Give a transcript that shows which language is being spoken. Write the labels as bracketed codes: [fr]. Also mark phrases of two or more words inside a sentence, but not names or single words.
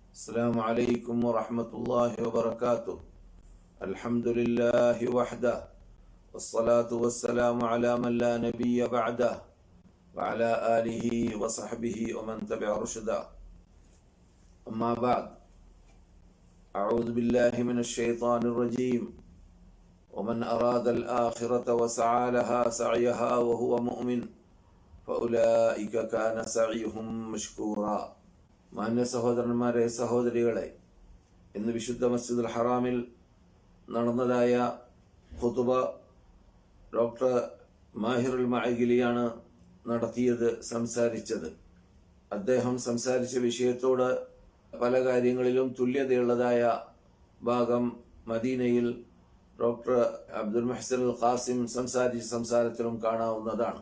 [ar] السلام عليكم ورحمة الله وبركاته. الحمد لله وحده والصلاة والسلام على من لا نبي بعده وعلى آله وصحبه ومن تبع رشدا. أما بعد، أعوذ بالله من الشيطان الرجيم. ومن أراد الآخرة وسعى لها سعيها وهو مؤمن فأولئك كان سعيهم مشكورا. [ml] മാന്യ സഹോദരന്മാരെ, സഹോദരികളെ, ഇന്ന് വിശുദ്ധ മസ്ജിദുൽ ഹറാമിൽ നടന്നതായ ഖുതുബ ഡോക്ടർ മാഹിറുൽ മഅഖിലിയാണ് സംസാരിച്ചത്. അദ്ദേഹം സംസാരിച്ച വിഷയത്തോട് പല കാര്യങ്ങളിലും തുല്യതയുള്ളതായ ഭാഗം മദീനയിൽ ഡോക്ടർ അബ്ദുൽ മുഹ്സിൻ അൽ ഖാസിം സംസാരിച്ച സംസാരത്തിലും കാണാവുന്നതാണ്.